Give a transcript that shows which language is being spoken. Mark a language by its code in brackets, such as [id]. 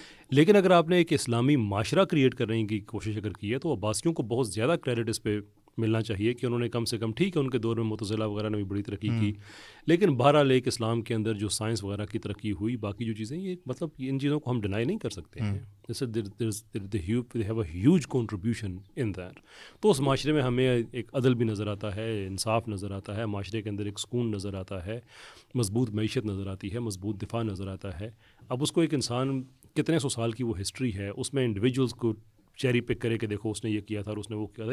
[ur] لیکن اگر آپ نے ایک اسلامی معاشرہ کریٹ کرنے کی کوشش اگر کی ہے تو عباسیوں کو بہت زیادہ کریڈٹ اس پہ ملنا چاہیے کہ انہوں نے کم سے کم، ٹھیک ہے ان کے دور میں معتزلہ وغیرہ نے بھی بڑی ترقی کی، لیکن بہرحال ایک اسلام کے اندر جو سائنس وغیرہ کی ترقی ہوئی، باقی جو چیزیں، یہ مطلب ان چیزوں کو ہم ڈینائی نہیں کر سکتے ہیں. [en] they have a huge contribution in that. [ur] تو اس معاشرے میں ہمیں ایک عدل بھی نظر آتا ہے، انصاف نظر آتا ہے، معاشرے کے اندر ایک سکون نظر آتا ہے، مضبوط معیشت نظر آتی ہے، مضبوط دفاع نظر آتا ہے. اب اس کو ایک انسان کتنے سو سال کی وہ ہسٹری ہے، اس میں انڈیویجولس کو چیری پک کرے کہ دیکھو اس نے یہ کیا تھا اور اس نے وہ کیا تھا.